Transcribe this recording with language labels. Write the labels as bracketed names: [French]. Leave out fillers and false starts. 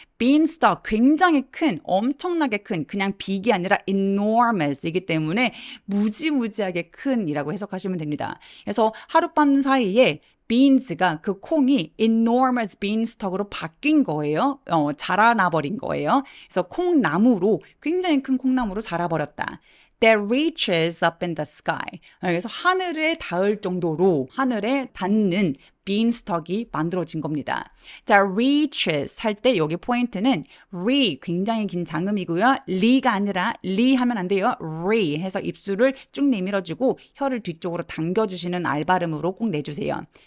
[Korean] beanstalk 굉장히 큰, 엄청나게 큰, 그냥 빅이 아니라 enormous이기 때문에 무지무지하게 큰이라고 해석하시면 됩니다. 그래서 하룻밤 사이에 beans가 그 콩이 enormous beanstalk으로 바뀐 거예요. 자라나 버린 거예요. 그래서 콩나무로 굉장히 큰 콩나무로 자라버렸다. [English] That reaches up in the sky. [Korean] 그래서 하늘에 닿을 정도로 하늘에 닿는 beanstalk이 만들어진 겁니다. 자, reaches 할 때 여기 포인트는 굉장히 긴 장음이고요. 리가 아니라 리 하면 안 돼요. 해서 입술을 쭉 내밀어주고 혀를 뒤쪽으로 당겨주시는 R 발음으로 꼭 내주세요.